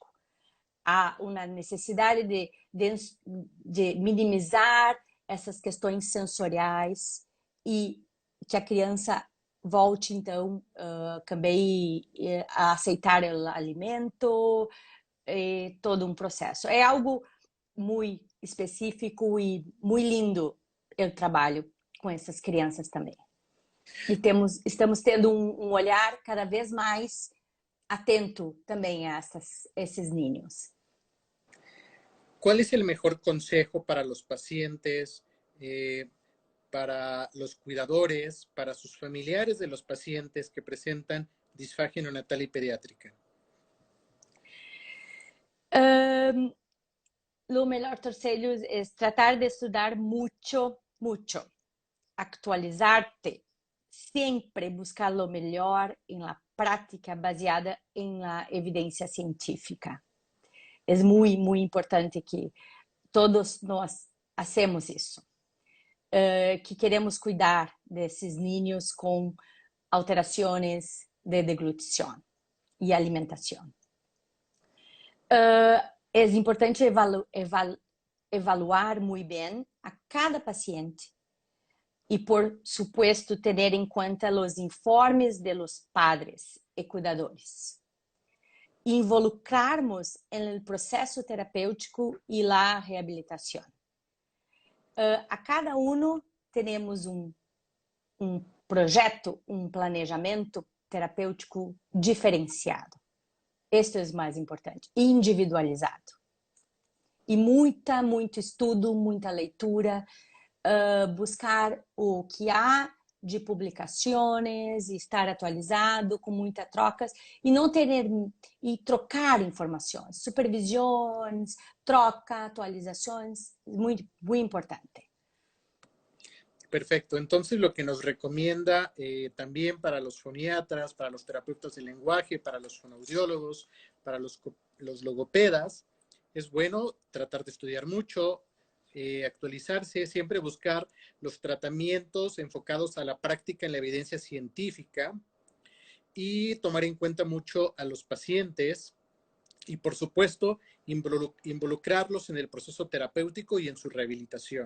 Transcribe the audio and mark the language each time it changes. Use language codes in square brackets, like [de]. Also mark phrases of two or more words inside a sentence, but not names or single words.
[pt] Há uma necessidade de minimizar essas questões sensoriais e que a criança volte, então, também a aceitar o alimento, todo um processo. É algo muito específico e muito lindo eu trabalho com essas crianças também. E estamos tendo um olhar cada vez mais atento também a esses niños. [es] ¿Cuál es el mejor consejo para los pacientes, para los cuidadores, para sus familiares de los pacientes que presentan disfagia neonatal y pediátrica? [pt] Lo melhor conselho é tratar de estudar muito, actualizar-te, sempre buscar o melhor em la prática baseada em la evidência científica. É muito, muito importante que todos nós hacemos isso. Que queremos cuidar desses niños com alterações de deglutição e alimentação. É importante evaluar muito bem a cada paciente e, [es] por supuesto, [pt] ter em conta os informes [es] de los padres [pt] e cuidadores. Involucrarmos no processo terapêutico e la reabilitação. A cada temos um projeto, um planejamento terapêutico diferenciado. Este é o mais importante, individualizado. E muito estudo, muita leitura, buscar o que há de publicações, estar atualizado, com muitas trocas, e não ter e trocar informações, supervisões, troca, atualizações, muito, muito importante. [es] Perfecto. Entonces, lo que nos recomienda también para los foniatras, para los terapeutas del lenguaje, para los fonoaudiólogos, para los logopedas, es bueno tratar de estudiar mucho, actualizarse, siempre buscar los tratamientos enfocados a la práctica en la evidencia científica y tomar en cuenta mucho a los pacientes y, por supuesto, involucrarlos en el proceso terapéutico y en su rehabilitación.